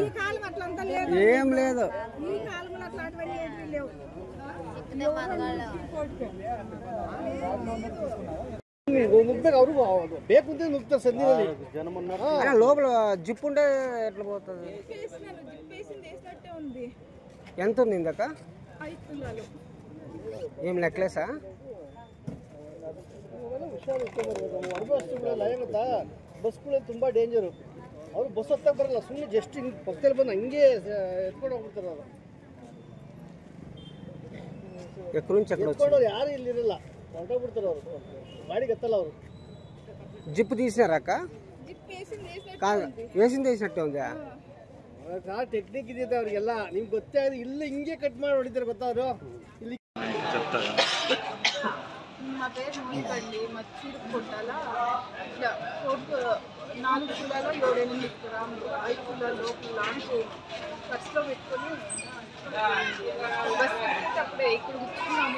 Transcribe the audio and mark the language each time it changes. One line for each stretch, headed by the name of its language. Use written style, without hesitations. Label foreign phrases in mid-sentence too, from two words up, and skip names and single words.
Telugu: ఏం లేదు లోపల జిప్ ఉంటే ఎట్లా పోతుంది? ఎంత ఉంది ఇందాక? ఏం నెక్లెసా?
Kannada: ಬಸ್ ತುಂಬಾ ಡೇಂಜರು. ಅವರು ಬಸ್ ಹತ್ತಾಗ ಬರಲ್ಲ, ಸುಮ್ಮನೆ ಜಸ್ಟ್ ಹಿಂಗೆ ಪಕ್ಕದಲ್ಲಿ ಬಂದು ಹಂಗೆ ಎತ್ಕೊಂಡು ಹೋಗ್ಬಿಡ್ತಾರೆ. ಅವರು ಎತ್ಕೊಂಡು ಯಾರು ಇಲ್ಲಿ ಇರಲ್ಲ, ಹೊರಟೋಗ್ಬಿಡ್ತಾರೆ. ಅವರು ಗಾಡಿಗೆ ಎತ್ತಲ್ಲ. ಅವರು
Telugu: జిప్ తీసినారాక? వేసింది వేసినట్టే ఉందా?
Kannada: టెక్నిక్ ಇದೆ ಅವ್ರಿಗೆಲ್ಲ. ನಿಮ್ಗೆ ಗೊತ್ತೇ ಆಗಿದೆ. ಇಲ್ಲ ಹಿಂಗೆ ಕಟ್ ಮಾಡಿ ಹೊಡಿತಾರೆ ಗೊತ್ತಾ ಅವರು. ಇಲ್ಲಿ
Telugu: మా పేరు మోనికండి. మా చీరు కొట్టాల ఇట్లా 4 తులాలో 7-8 గ్రాములు 5 తులాల లోపు లాంటి ఖర్చులో పెట్టుకొని బస్ ఎక్కేటప్పుడే ఇక్కడ కూర్చున్నాము.